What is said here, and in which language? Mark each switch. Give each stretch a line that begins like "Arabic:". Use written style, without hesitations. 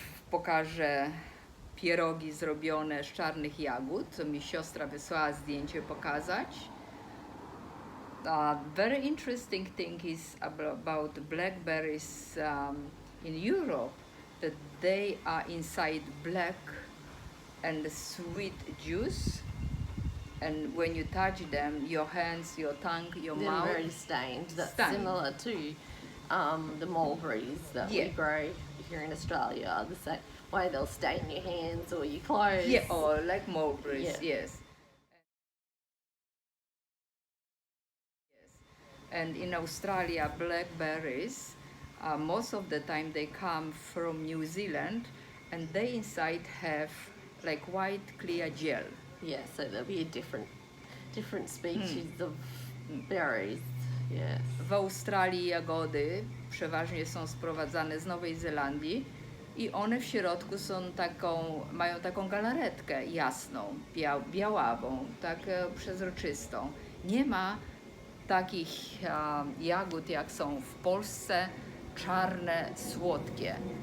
Polish: Pokażę pierogi zrobione z czarnych jagód, co mi siostra wysłała zdjęcie pokazać.
English: Very interesting thing is about blackberries in Europe, that they are inside black and sweet juice, and when you touch them, your hands, your tongue, your They're mouth. very stained. That's Stained. similar to the mulberries that Yeah. we grow here in Australia. The same way they'll stain your hands or your clothes. Yeah, or like mulberries, Yeah. yes. And in Australia, blackberries, most of the time they come from New Zealand, and they inside have like white clear gel. Yeah, so there'll be a different species of berries. Yes.
Polish: W Australii jagody przeważnie są sprowadzane z Nowej Zelandii i one w środku są mają taką galaretkę jasną, białawą, tak przezroczystą. Nie ma takich jagód, jak są w Polsce, czarne, słodkie.